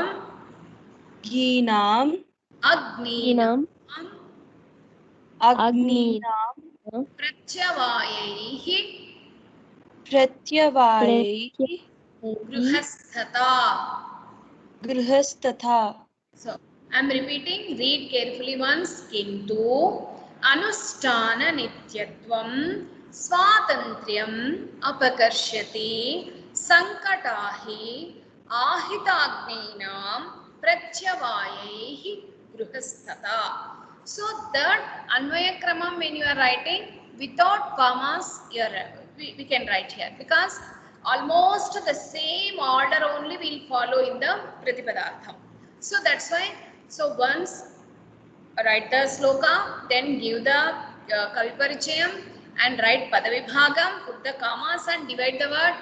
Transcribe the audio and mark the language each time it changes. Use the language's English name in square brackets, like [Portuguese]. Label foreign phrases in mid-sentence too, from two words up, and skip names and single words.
[Sanskrit] घीनाम् Agnenam. अग्नीनां Pratyavayaihi. प्रत्यवायैः Gruhasthata. गृहस्तथा. [English] So, I am repeating, read carefully once. [Sanskrit] किन्तु अनुष्ठान नित्यत्वं स्वातन्त्र्यम् अपकर्षति सङ्कटः आहिताग्नीनां प्रत्यवायैः गृहस्थता. [English] So, that [Sanskrit] अन्वय क्रमम् [English] when you are writing without commas, we can write here because almost the same order only we will follow in the Pratipadartham. So that's why So once write the sloka, then give the [Sanskrit] कवि परिचयम् [English] and write Padavibhagam, put the commas and divide the word.